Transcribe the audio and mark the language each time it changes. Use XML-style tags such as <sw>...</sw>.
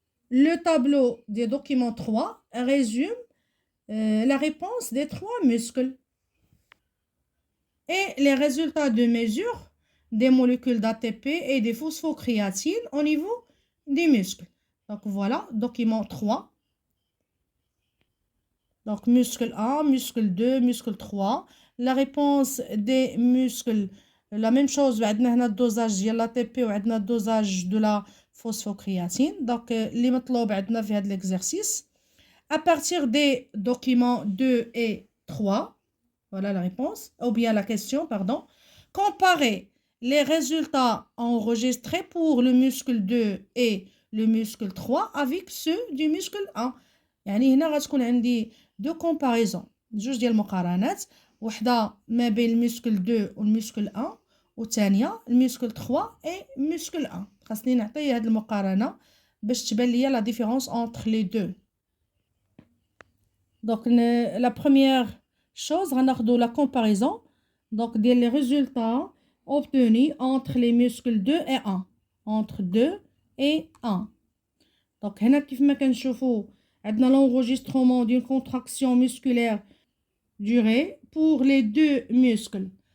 <fr>Le tableau des documents 3 résume la réponse des 3 muscles et les résultats de mesure des molécules d'ATP et des phosphocréatines au niveau des muscles. Donc voilà, document 3. Donc muscle 1, muscle 2, muscle 3. La réponse des muscles, la même chose, on a le dosage de l'ATP et le dosage de la phosphocréatine. Donc les</fr> <ar>مطلوب عندنا في هذا l'exercice.</ar> <fr>À partir des documents 2 et 3, voilà la réponse, ou bien la question, pardon. Comparer les résultats enregistrés pour le muscle 2 et le muscle 3 avec ceux du muscle 1.</fr> <ar>يعني هنا غتكون عندي دو كومباريزون جوج ديال المقارنات وحده ما بين المسكل 2 والمسكل 1 والثانيه المسكل 3 اي مسكل 1 خاصني نعطي هاد المقارنه باش تبان ليا لا ديفيرونس</ar> <fr>entre les deux. Donc la première chose</fr> <ar>غناخدو</ar> <fr>la comparaison donc</fr> <ar>ديال</ar> <fr>les résultats obtenus entre les muscles 2 et 1 entre 2 et 1. Donc</fr> <ar>هنا كيف ما كنشوفوا عندنا</ar> <fr>l'enregistrement d'une contraction musculaire durée pour les deux muscles.</fr>